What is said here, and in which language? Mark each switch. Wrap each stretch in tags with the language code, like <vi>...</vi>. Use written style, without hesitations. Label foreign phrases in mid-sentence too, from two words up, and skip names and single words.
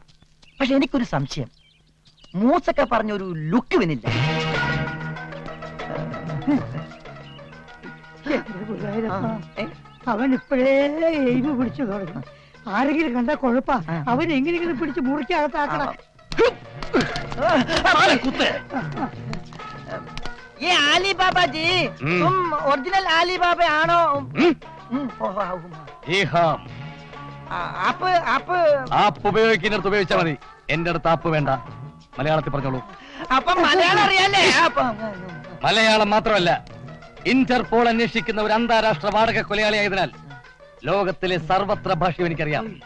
<ml>പക്ഷെ എനിക്കൊരു സംശയം, മൂസക്ക പറഞ്ഞൊരു ലുക്ക് വന്നില്ല. അവൻ ഇപ്പോഴേ എരിവ് പിടിച്ചു തുടങ്ങി. ആരെങ്കിലും കണ്ടാ കുഴപ്പ. അവൻ എങ്ങനെയെങ്കിലും പിടിച്ച് മുറിക്കകത്താക്കണം.</ml> <hi>ये आली बाबा जी, तुम ओरिजिनल आली बाबा आनो?</hi> <ml>ആപ്പ് ഉപയോഗിക്കുന്നിടത്ത് ഉപയോഗിച്ചാൽ മതി. എന്റെ അടുത്ത് ആപ്പ് വേണ്ട. മലയാളത്തിൽ പറഞ്ഞോളൂ. അപ്പൊ മലയാളം അറിയാലേ? മലയാളം മാത്രമല്ല, ഇന്റർപോൾ അന്വേഷിക്കുന്ന ഒരു അന്താരാഷ്ട്ര വാടക കൊലയാളിയായതിനാൽ ലോകത്തിലെ സർവത്ര ഭാഷയും എനിക്കറിയാം.</ml>